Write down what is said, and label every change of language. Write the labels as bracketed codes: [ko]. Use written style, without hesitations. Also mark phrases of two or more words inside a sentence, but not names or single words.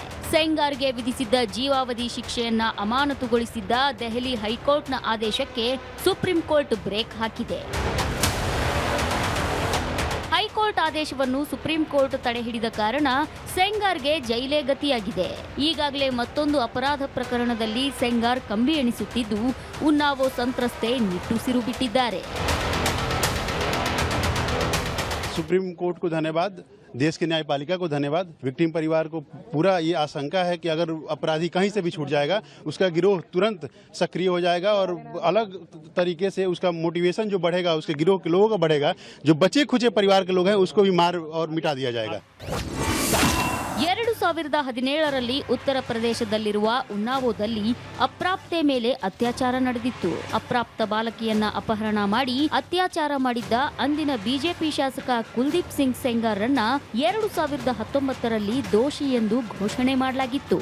[kn] ಸೆಂಗಾರ್ಗೆ ವಿಧಿಸಿದ್ದ ಜೀವಾವಧಿ ಶಿಕ್ಷೆಯನ್ನ ಅಮಾನತುಗೊಳಿಸಿದ್ದ ದೆಹಲಿ ಹೈಕೋರ್ಟ್ನ ಆದೇಶಕ್ಕೆ ಸುಪ್ರೀಂ ಕೋರ್ಟ್ ಬ್ರೇಕ್ ಹಾಕಿದೆ. ಹೈಕೋರ್ಟ್ ಆದೇಶವನ್ನು ಸುಪ್ರೀಂ ಕೋರ್ಟ್ ತಡೆ ಹಿಡಿದ ಕಾರಣ ಸೆಂಗಾರ್ಗೆ ಜೈಲೇ ಗತಿಯಾಗಿದೆ. ಈಗಾಗಲೇ ಮತ್ತೊಂದು ಅಪರಾಧ ಪ್ರಕರಣದಲ್ಲಿ ಸೆಂಗಾರ್ ಕಂಬಿ ಎಣಿಸುತ್ತಿದ್ದು, ಉನ್ನಾವೋ ಸಂತ್ರಸ್ತೆ ನಿಟ್ಟುಸಿರು ಬಿಟ್ಟಿದ್ದಾರೆ. [hi] सुप्रीम कोर्ट को धन्यवाद देश के न्यायपालिका को धन्यवाद। विक्टिम परिवार को पूरा ये आशंका है कि अगर अपराधी कहीं से भी छूट जाएगा, उसका गिरोह तुरंत सक्रिय हो जाएगा और अलग तरीके से उसका मोटिवेशन जो बढ़ेगा, उसके गिरोह के लोगों का बढ़ेगा। जो बचे खुचे परिवार के लोग हैं उसको भी मार और मिटा दिया जाएगा। [kn] 2017ರಲ್ಲಿ ಉತ್ತರ ಪ್ರದೇಶದಲ್ಲಿರುವ ಉನ್ನಾವೋದಲ್ಲಿ ಅಪ್ರಾಪ್ತೆ ಮೇಲೆ ಅತ್ಯಾಚಾರ ನಡೆದಿತ್ತು. ಅಪ್ರಾಪ್ತ ಬಾಲಕಿಯನ್ನ ಅಪಹರಣ ಮಾಡಿ ಅತ್ಯಾಚಾರ ಮಾಡಿದ್ದ ಅಂದಿನ ಬಿಜೆಪಿ ಶಾಸಕ ಕುಲ್ದೀಪ್ ಸಿಂಗ್ ಸೆಂಗಾರ್ರನ್ನ 2019ರಲ್ಲಿ ದೋಷಿ ಎಂದು ಘೋಷಣೆ ಮಾಡಲಾಗಿತ್ತು.